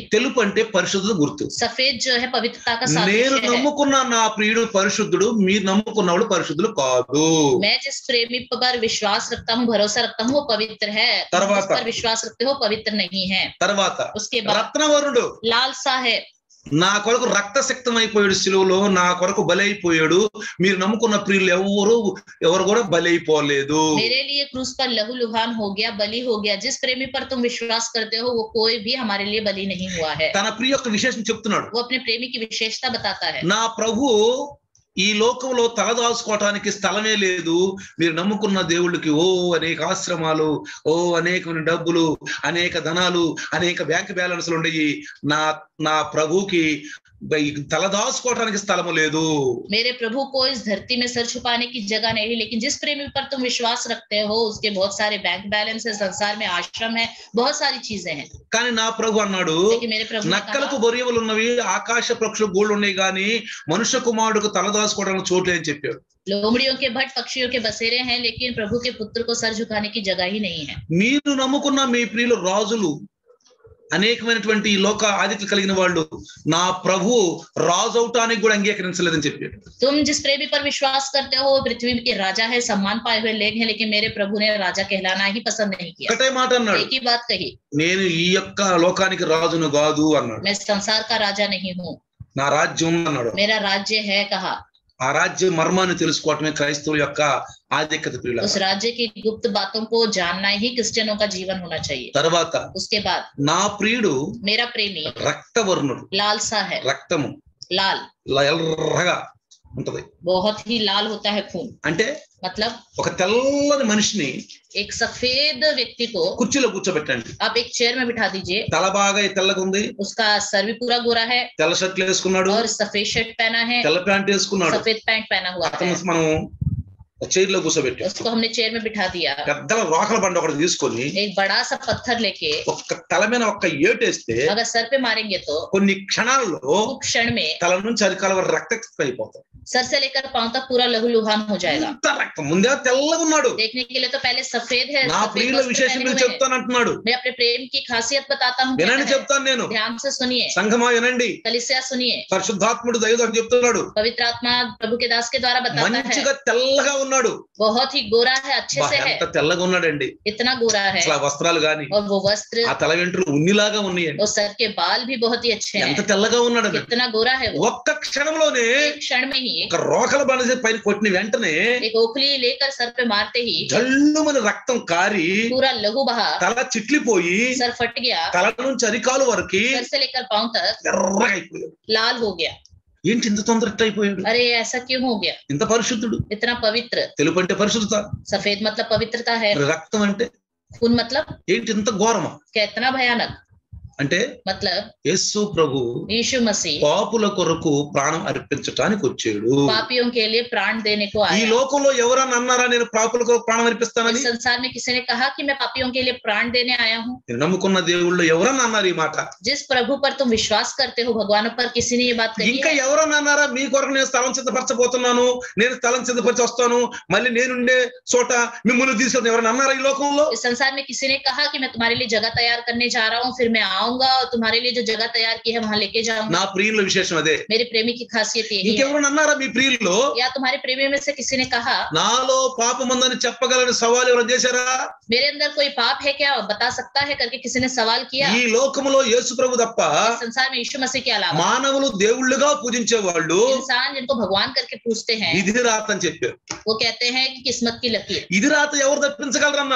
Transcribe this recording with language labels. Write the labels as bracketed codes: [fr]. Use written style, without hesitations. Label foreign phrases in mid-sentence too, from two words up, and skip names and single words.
[te] తెలుపు అంటే పరిశుద్ధత గుర్తు. [hi] सफेद जो है पवित्रता का [te] నేను [hi] सादृश्य है. [te] నమ్ముకున్న నా ప్రియుడు పరిశుద్ధుడు, మీరు నమ్ముకున్న వాళ్ళు పరిశుద్ధులు కాదు. [hi] मैं जिस प्रेमी पर विश्वास रखता हूँ, भरोसा रखता हूँ, वो पवित्र है. तुम [te] तरवाता। [hi] जिस पर विश्वास रखते हो पवित्र नहीं है. [te] తర్వాత [hi] उसके बाद [te] రత్నవర్ణుడు, [hi] लालसा है. [te] నా కొరకు రక్తశక్తం అయిపోయాడు, శిలువలో నా కొరకు బలైపోయాడు. మీరు నమ్ముకున్న ప్రియులు ఎవరు కూడా బలైపోలేదు. [hi] मेरे लिए क्रूस पर लहू लुहान हो गया, बलि हो गया. जिस प्रेमी पर तुम विश्वास करते हो वो कोई भी हमारे लिए बलि नहीं हुआ है. [te] తన ప్రియ యొక్క విశేషం చెప్తున్నాడు. [hi] वो अपने प्रेमी की विशेषता बताता है. [te] నా ప్రభు ఈ లోకంలో తలదాచుకోవటానికి స్థలమే లేదు. మీరు నమ్ముకున్న దేవుళ్ళకి అనేక ఆశ్రమాలు, అనేకమైన డబ్బులు, అనేక ధనాలు, అనేక [en] bank balances [te] ఉండయి. నా ప్రభుకి తలదాచుకోవటానికి స్థలము లేదు. [hi] मेरे प्रभु को इस धरती में सर छुपाने की जगह नहीं, लेकिन जिस प्रेमी पर तुम विश्वास रखते हो उसके बहुत सारे [en] bank balance [hi] है, संसार में आश्रम है, बहुत सारी चीजें हैं. [te] కానీ నా ప్రభు అన్నాడు, [hi] लेकिन मेरे प्रभु ने [te] నక్కలకు [hi] कहा, [te] బొరియలు ఉన్నవి, ఆకాశ పక్షులకు గూళ్ళు ఉన్నాయి, కానీ మనుష్య కుమారుడికి తలదాచుకోవడానికి చోటు అని చెప్పాడు. [hi] लोमड़ियों के भट्ट पक्षियों के बसेरे हैं, लेकिन प्रभु के पुत्र को सर झुकाने की जगह ही नहीं है. [te] మీరు నమ్ముకున్న మీ ప్రియులు రాజులు, అనేకమైనటువంటి ఈ లోక ఆధిక్యత కలిగిన వాళ్ళు, నా ప్రభు రాజు అవటానికి కూడా అంగీకరించలేదని చెప్పాడు. [hi] तुम जिस प्रेमी पर विश्वास करते हो वो पृथ्वी के राजा है, सम्मान पाए हुए लोग हैं, लेकिन मेरे प्रभु ने राजा कहलाना ही पसंद नहीं किया. [te] ఒకటే మాట అన్నాడు, [hi] एक ही बात कही, [te] నేను ఈ యొక్క లోకానికి రాజును కాదు అన్నాడు. [hi] मैं संसार का राजा नहीं हूँ, [te] నా రాజ్యం అన్నాడు. [hi] मेरा राज्य है कहा. [te] ఆ రాజ్య మర్మాన్ని తెలుసుకోవటమే క్రైస్తవుల యొక్క ఆధిక్యత. ప్రియులారా, [hi] उस राज्य की गुप्त बातों को जानना ही क्रिश्चियनों का जीवन होना चाहिए. [te] తర్వాత [hi] उसके बाद [te] నా ప్రియుడు [hi] मेरा प्रेमी [te] రక్తవర్ణుడు, [hi] लालसा है, [te] రక్తము [hi] लाल, [te] ఎర్రగా ఉంటది. [hi] बहुत ही लाल होता है खून. [te] అంటే [hi] मतलब [te] ఒక తెల్లని మనిషిని [hi] एक सफेद व्यक्ति को [te] కుర్చీలో కూర్చోబెట్టండి. [hi] आप एक चेयर में बिठा दीजिए. [te] తల బాగా తెల్లగా ఉంది, [hi] उसका सर भी पूरा गोरा है [te] తెల్ల షర్ట్లు వేసుకున్నాడు, [hi] और सफेद शर्ट पहना है, [te] తెల్ల ప్యాంట్ వేసుకున్నాడు. [hi] सफेद पैंट पहना हुआ है. [te] మనం చైర్లో కూర్చోబెట్టి [hi] उसको हमने चेयर में बिठा दिया, [te] పెద్ద రోకల బండ ఒకటి తీసుకొని [hi] एक बड़ा सा पत्थर लेके [te] ఒక్క తల మీద ఒక్క ఏటేస్తే [hi] अगर सर पे मारेंगे तो [te] కొన్ని క్షణాల్లో [hi] कुछ क्षण में [te] తల నుంచి అరికాల వరకు రక్తక్షిప్తం అయిపోతాం. [hi] सर से लेकर पांव तक पूरा लहूलुहान हो जाएगा. [te] అంత రక్తం. ముందే తెల్లగా ఉన్నాడు. [hi] देखने के लिए तो पहले सफेद है, [te] నా [hi] सफेद [te] ప్రియుల [hi] वस्त्र [te] విశేషం [hi] पहने हुए हैं. [te] చెప్తానంటున్నాడు. [hi] मैं अपने प्रेम की खासियत बताता हूँ. [te] వినండి చెప్తాను నేను. [hi] ध्यान से सुनिए, [te] సంఘమా వినండి. [hi] कलीसिया सुनिए. [te] పరిశుద్ధాత్ముడు దైవదూత చెప్తున్నాడు. [hi] पवित्र आत्मा प्रभु के दास के द्वारा बताता है. [te] మంచిగా తెల్లగా ఉన్నాడు. [hi] बहुत ही गोरा है, अच्छे से है. [te] ఎంత తెల్లగా ఉన్నాడండి. [hi] इतना गोरा है. [te] అసలు వస్త్రాలు గాని [hi] और वो वस्त्र, [te] ఆ తల వెంట్రులు ఉన్నిలాగా ఉన్నాయండి. [hi] और सर के बाल भी बहुत ही अच्छे हैं. [te] ఎంత తెల్లగా ఉన్నాడు. [hi] कितना गोरा है वो. [te] ఒక్క క్షణంలోనే [hi] एक क्षण में ही [te] ఒక రోకల బండ పైన కొట్టిన వెంటనే [hi] एक ओखली लेकर सर पे मारते ही [te] జల్లుమని రక్తం కారి [hi] पूरा लहू बहा, [te] తల చిట్లిపోయి [hi] सर फट गया, [te] తల నుంచి అరికాలు వరకు [hi] सर से लेकर पांव तक [te] ఎర్రగా అయిపోయాడు. [hi] लाल हो गया. [te] ఏంటి ఇంత తొందరగా అయిపోయాడు? [hi] अरे ऐसा क्यों हो गया? [te] ఇంత పరిశుద్ధుడు. [hi] इतना पवित्र. [te] తెలుపు అంటే పరిశుద్ధత, [hi] सफेद मतलब पवित्रता है. [te] రక్తం అంటే [hi] खून मतलब [te] ఏంటి ఇంత ఘోరమా? [hi] क्या इतना भयानक? [te] అంటే [hi] मतलब [te] యేసు ప్రభు [hi] यीशु मसीह [te] పాపుల కొరకు ప్రాణం అర్పించడానికి వచ్చాడు. [hi] पापियों के लिए प्राण देने को [te] ఈ [hi] आया. [te] లోకంలో ఎవరన్నా అన్నారా నేను పాపుల కొరకు ప్రాణం [hi] इस [te] అర్పిస్తానని? [hi] संसार में किसी ने कहा कि मैं पापियों के लिए प्राण देने आया हूँ? [te] నేను నమ్ముకున్న దేవుళ్ళు ఎవరన్నా అన్నారు ఈ మాట? [hi] जिस प्रभु पर तुम विश्वास करते हो, भगवान पर किसी ने ये बात कही [te] ఇంకా [hi] है? [te] ఎవరన్నా అన్నారా మీ కొరకు నేను స్థలం సిద్ధపరచబోతున్నాను, నేను స్థలం సిద్ధపరిచి వస్తాను, మళ్ళీ నేనుండే చోట మిమ్మల్ని తీసుకెళ్తాను, ఎవరన్నా అన్నారా ఈ లోకంలో? [hi] इस संसार में किसी ने कहा कि मैं तुम्हारे लिए जगह तैयार करने जा रहा हूँ, फिर मैं आऊंगा और तुम्हारे लिए जो जगह तैयार की है वहां लेके जाऊंगा? [te] నా ప్రియుల విశేషం అదే. [hi] मेरे प्रेमी की खासियत यही है. [te] ఇంకెవరన్నా అన్నారా మీ ప్రియుల్లో [hi] या तुम्हारे प्रेमी में से किसी ने कहा [te] నాలో పాపముందని చెప్పగలని సవాల్ ఎవరైనా చేశారా? [hi] मेरे अंदर कोई पाप है क्या, बता सकता है करके किसी ने सवाल किया? [te] ఈ లోకములో యేసు ప్రభు తప్ప [hi] इस संसार में यीशु मसीह के अलावा [te] మానవులు దేవుళ్ళుగా పూజించే వాళ్ళు [hi] इंसान जिनको भगवान करके पूछते हैं, [te] విధి రాత అని చెప్పారు. [hi] वो कहते हैं कि किस्मत की लकीर. [te] ఇది రాత ఎవరు తప్పించగలరు అన్నారు.